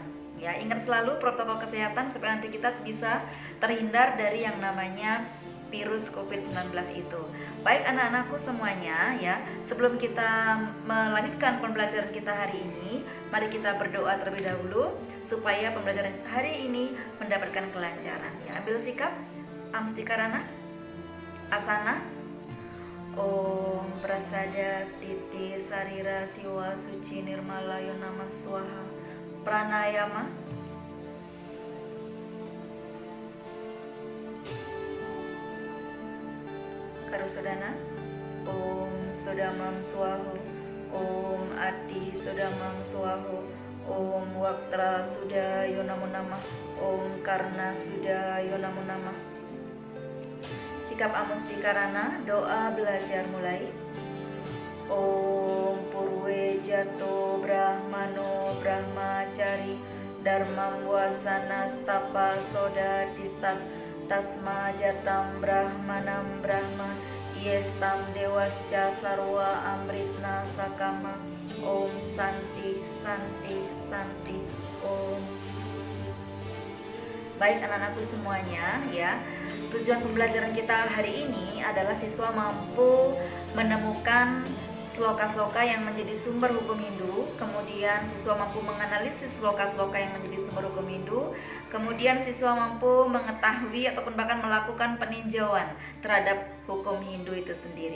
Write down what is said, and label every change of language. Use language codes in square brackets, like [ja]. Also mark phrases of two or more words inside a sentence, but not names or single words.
[id] Ya, ingat selalu protokol kesehatan supaya nanti kita bisa terhindar dari yang namanya virus COVID-19 itu. Baik anak-anakku semuanya ya, sebelum kita melanjutkan pembelajaran kita hari ini, mari kita berdoa terlebih dahulu supaya pembelajaran hari ini mendapatkan kelancaran. Ya, ambil sikap, [sa] amstikarana, asana. Om prasada stiti sarira siwa suci nirmala yonama swaha. Pranayama. Karusodana. Om Sodamam Swaho. Om Ati Sodamam Swaho. Om Waktra Sudayo Namo Namah. Om Karna Sudayo Namo Namah. [id] Sikap Amustikarana, doa belajar mulai. [sa] Om Purwe Jato Brahmano Brahmacari Dharmam Wasana Stapa Soda Tistat Tasma Jatam Brahmanam Brahma Yestam Dewasca Sarwa Amritna Sakama. Om Santi Santi Santi Om. [id] Baik anak-anakku semuanya ya, tujuan pembelajaran kita hari ini adalah siswa mampu menemukan sloka-sloka yang menjadi sumber hukum Hindu, kemudian siswa mampu menganalisis sloka-sloka yang menjadi sumber hukum Hindu, kemudian siswa mampu mengetahui ataupun bahkan melakukan peninjauan terhadap hukum Hindu itu sendiri.